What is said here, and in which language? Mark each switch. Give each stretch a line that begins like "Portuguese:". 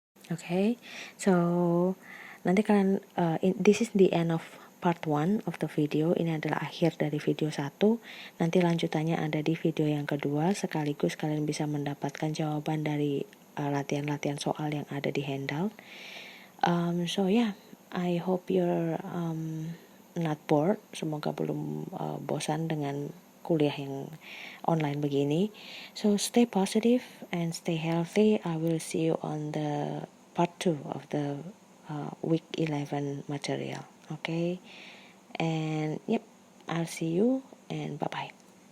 English: Okay, so
Indonesian: nanti kalian
English: this is the end of part 1 of the video.
Indonesian: Ini adalah akhir dari video 1. Nanti lanjutannya ada di video yang kedua, sekaligus kalian bisa mendapatkan jawaban dari latihan-latihan soal yang ada di handout.
English: So yeah, I hope you're not bored.
Indonesian: Semoga belum bosan dengan kuliah yang online begini.
English: So stay positive and stay healthy. I will see you on the part 2 of the week 11 material. Okay, and yep, I'll see you and bye bye.